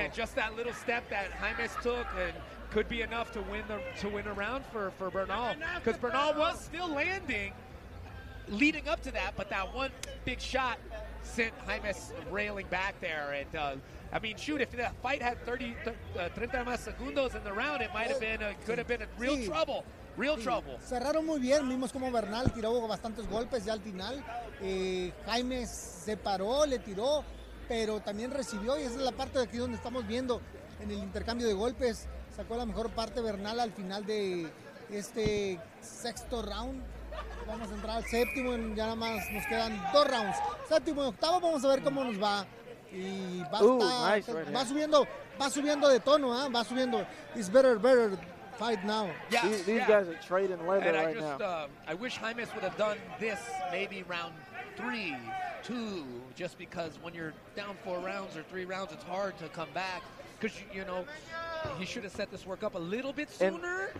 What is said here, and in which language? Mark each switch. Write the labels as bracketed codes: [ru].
[en] Man, just that little step that Jaimes took and could be enough to win a round for Bernal, because Bernal was still landing leading up to that, but that one big shot sent Jaimes railing back there. And I mean, shoot, if the fight had 30 [es] más segundos [en] in the round, it might have been could have been a real trouble. Real trouble. [es] Cerraron muy bien, vimos como Bernal tiró bastantes golpes ya al final. Jaimes se paró, le tiró, pero también recibió, y esa es la parte de aquí donde estamos viendo en el intercambio de golpes. Sacó la mejor parte Bernal al final de este 6º round. Vamos a entrar al 7º, ya nada más nos quedan 2 rounds. 7º y 8º, vamos a ver cómo nos va. Y va subiendo de tono, va subiendo. [en] It's better fight now. Yeah, these guys are trading leather and now. I wish Jaimes would have done this maybe round 3, 2, just because when you're down 4 rounds or 3 rounds, it's hard to come back. Because, he should have set this work up a little bit sooner.